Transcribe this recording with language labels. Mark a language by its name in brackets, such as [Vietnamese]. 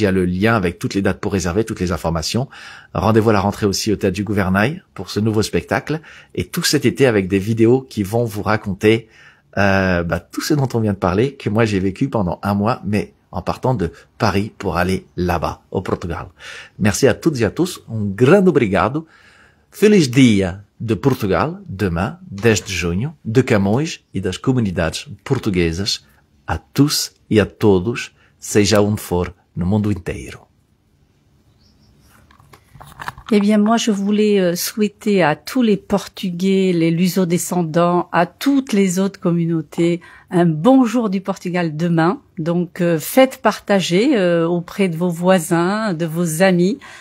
[French] Il y a le lien avec toutes les dates pour réserver, toutes les informations. Rendez-vous à la rentrée aussi au théâtre du Gouvernail pour ce nouveau spectacle. Et tout cet été avec des vidéos qui vont vous raconter tout ce dont on vient de parler, que moi j'ai vécu pendant 1 mois, mais en partant de Paris pour aller là-bas, au Portugal. Merci à toutes et à tous. [Portuguese] Grande obrigado. Feliz Dia de Portugal, demain, 10 de junho, de Camões e das comunidades portuguesas, a tous e a todos, seja onde for, no mundo inteiro. [French] Eh bien, moi, je voulais souhaiter à tous les Portugais, les luso-descendants, à toutes les autres communautés, un bon jour du Portugal demain. Donc, faites partager auprès de vos voisins, de vos amis.